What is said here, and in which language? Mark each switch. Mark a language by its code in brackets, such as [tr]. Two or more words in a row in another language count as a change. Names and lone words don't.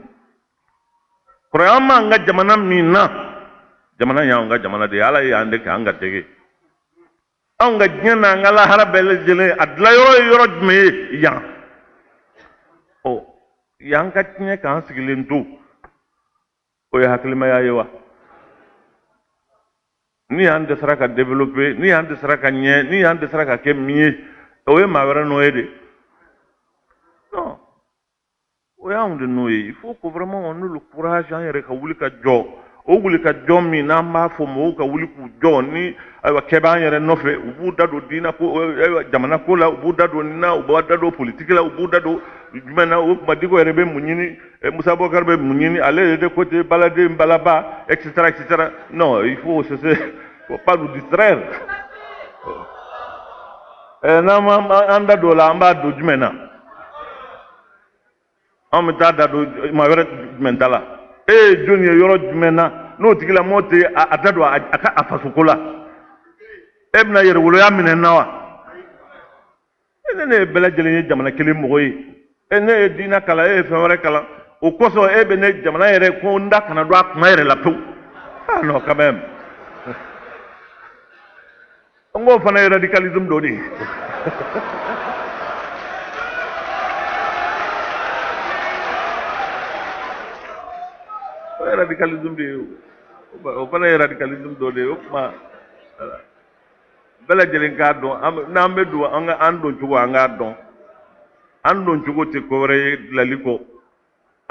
[bm] kɔrɔya ma an ka jamana min na jamana y'an ka jamana de ye ala y'an de kɛ an ka dege anw ka diɲɛ n'an ka lahara bɛɛ lajɛlen a dilan yɔrɔ ye yɔrɔ jumɛn ye yan ɔ yan ka tiɲɛ k'an sigilen to o ye hakilimaya ye wa ni y'an dɛsɛra ka développer ni y'an dɛsɛra ka ɲɛ ni y'an dɛsɛra ka kɛ min ye o ye maa wɛrɛ nɔ ye de non o y'anw de nɔ ye [fr] il faut que vraiment on ait le courage [bm] an yɛrɛ ka wuli ka jɔ o wuli ka jɔ min n'an b'a fɔ mɔgɔw ka wuli k'u jɔ ni ayiwa kɛ b'an yɛrɛ nɔfɛ u b'u da don diinɛ ko ayiwa jamana ko la u b'u da don nin na u b'u da don politique la u b'u da don jumɛn na o tuma Diko yɛrɛ bɛ mun ɲini Musa Bokar bɛ mun ɲini ale yɛrɛ [fr] de côté [bm] baladen balaba etc. [fr] Non il faut faut pas nous distraire [bm] n'an m'an da don o la an b'a don jumɛn na an bɛ taa da don maa wɛrɛ jumɛn ta la e ye jɔn ye yɔrɔ jumɛn na n'o tigilamɔgɔ tɛ a da don a fasoko la e bɛna yɛrɛwoloya minɛ n na wa ne ye bɛɛ lajɛlen ye jamana kelen mɔgɔ ye ne ye diinɛ kalan e ye fɛn wɛrɛ kalan o kosɔn e bɛ ne jamana yɛrɛ ko n da kana don a kuma yɛrɛ la pewu ah [fr] non quand même [bm] n k'o fana ye radicalisme dɔ de ye o ye radicalisme de ye o fana ye radicalisme dɔ de ye o kuma bɛɛ lajɛlen k'a dɔn n'an bɛ don an don cogo an k'a dɔn an don cogo tɛ ko wɛrɛ ye dilanli kɔ an